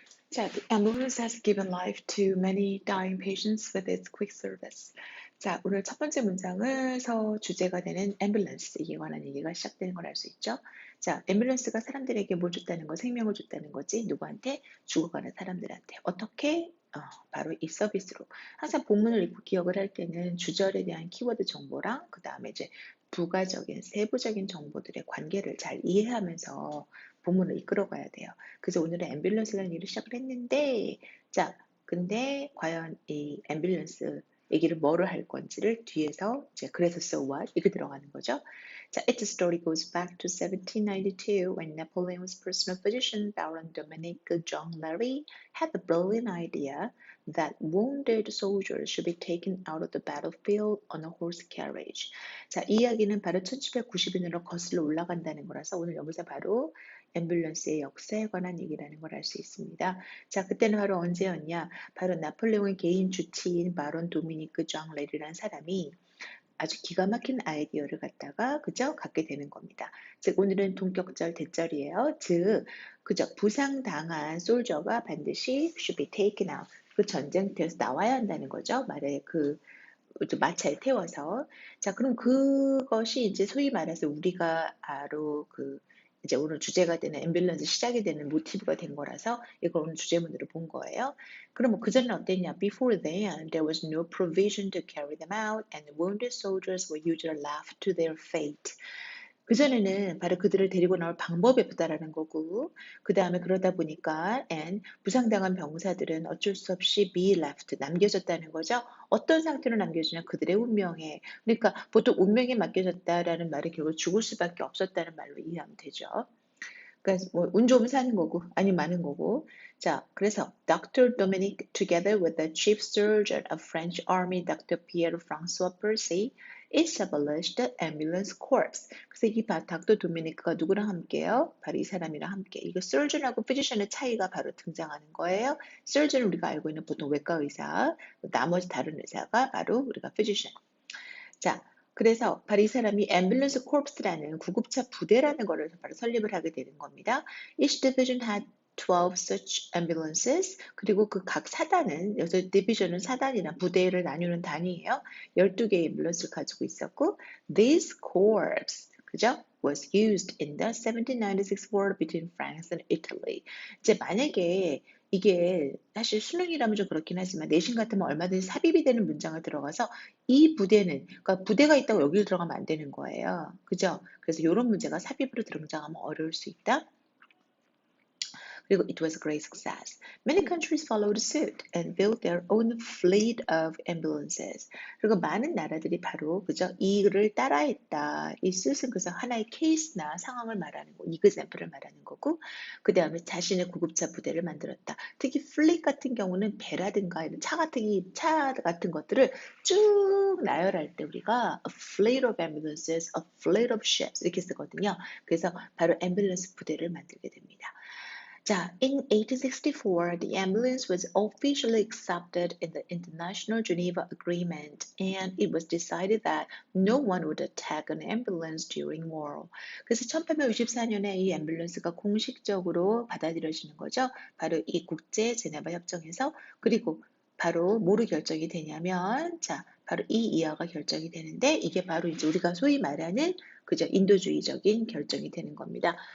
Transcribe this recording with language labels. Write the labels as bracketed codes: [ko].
[en] 자, the ambulance has given life to many dying patients with its quick service. [ko] 자, 오늘 첫 번째 문장에서 주제가 되는 앰뷸런스에 관한 얘기가 시작되는 걸 알 수 있죠. 자, 앰뷸런스가 사람들에게 뭘 줬다는 거, 생명을 줬다는 거지. 누구한테? 죽어가는 사람들한테. 어떻게? 바로 이 서비스로. 항상 본문을 읽고 기억을 할 때는 주절에 대한 키워드 정보랑 그 다음에 이제 부가적인, 세부적인 정보들의 관계를 잘 이해하면서 본문을 이끌어가야 돼요. 그래서 오늘은 앰뷸런스라는 얘기를 시작을 했는데, 자, 근데 과연 이 앰뷸런스 얘기를 뭐로 할 건지를 뒤에서 이제 그래서 so what 이렇게 들어가는 거죠. [en] 자, its story goes back to 1792 when Napoleon's personal physician Baron Dominique Jean Larrey had the brilliant idea that wounded soldiers should be taken out of the battlefield on a horse carriage. [ko] 자, 이 이야기는 바로 1790년으로 거슬러 올라간다는 거라서 오늘 여기서 바로 앰뷸런스의 역사에 관한 얘기라는 걸 알 수 있습니다. 자, 그때는 바로 언제였냐? 바로 나폴레옹의 개인 주치인 바론 도미니크 장 레리라는 사람이 아주 기가 막힌 아이디어를 갖다가 그저 갖게 되는 겁니다. 즉 오늘은 동격절 대절이에요. 즉 그저 부상당한 솔저가 반드시 [en] should be taken out. [ko] 그 전쟁터에서 나와야 한다는 거죠. 말에 그 마차에 태워서. 자, 그럼 그것이 이제 소위 말해서 우리가 바로 그 이제 오늘 주제가 되는 앰뷸런스 시작이 되는 모티브가 된 거라서 이걸 오늘 주제문으로 본 거예요. 그럼 뭐 그전에는 어땠냐? [en] Before then, there was no provision to carry them out, and the wounded soldiers were usually left to their fate. [ko] 그전에는 바로 그들을 데리고 나올 방법이 없다라는 거고, 그 다음에 그러다 보니까 and 부상당한 병사들은 어쩔 수 없이 be left, 남겨졌다는 거죠. 어떤 상태로 남겨지냐? 그들의 운명에. 그러니까 보통 운명에 맡겨졌다라는 말이 결국 죽을 수밖에 없었다는 말로 이해하면 되죠. 그러니까 뭐 운 좋으면 사는 거고 아니면 마는 거고. 자, 그래서 Dr. [en] Dominique together with the chief surgeon of French army, Dr. Pierre-François Percy, established the ambulance corps. [ko] 그래서 이 닥터 도미니크가 누구랑 함께요? 바로 이 사람이랑 함께. 이거 surgeon하고 physician의 차이가 바로 등장하는 거예요. surgeon 우리가 알고 있는 보통 외과 의사, 나머지 다른 의사가 바로 우리가 physician. 자, 그래서 바로 이 사람이 앰뷸런스 코프스라는 구급차 부대라는 것을 바로 설립을 하게 되는 겁니다. [en] Each division had 12 such ambulances. [ko] 그리고 그 각 사단은, 여기서 디비전은 사단이나 부대를 나누는 단위예요. 12개의 앰뷸런스를 가지고 있었고, [en] this corps, [ko] 그죠? [en] was used in the 1796 war between France and Italy. [ko] 이제 만약에 이게 사실 수능이라면 좀 그렇긴 하지만 내신 같으면 얼마든지 삽입이 되는 문장을 들어가서 이 부대는, 그러니까 부대가 있다고 여기를 들어가면 안 되는 거예요. 그죠? 그래서 이런 문제가 삽입으로 등장하면 어려울 수 있다. [en] 그리고 it was a great success. Many countries followed suit and built their own fleet of ambulances. [ko] 그리고 많은 나라들이 바로 그죠? 이를 따라했다. 이 suit은 그래서 하나의 케이스나 상황을 말하는 거, example을 말하는 거고, 그 다음에 자신의 구급차 부대를 만들었다. 특히 플릿 같은 경우는 배라든가 이런 차 같은 것들을 쭉 나열할 때 우리가 [en] a fleet of ambulances, a fleet of ships [ko] 이렇게 쓰거든요. 그래서 바로 앰뷸런스 부대를 만들게 됩니다. [en] 자, in 1864, the ambulance was officially accepted in the International Geneva Agreement, and it was decided that no one would attack an ambulance during war. [ko] 그래서 1864년에 이 앰뷸런스가 공식적으로 받아들여지는 거죠. 바로 이 국제 제네바 협정에서. 그리고 바로 뭐로 결정이 되냐면, 자, 바로 이 이하가 결정이 되는데, 이게 바로 이제 우리가 소위 말하는 그저 인도주의적인 결정이 되는 겁니다.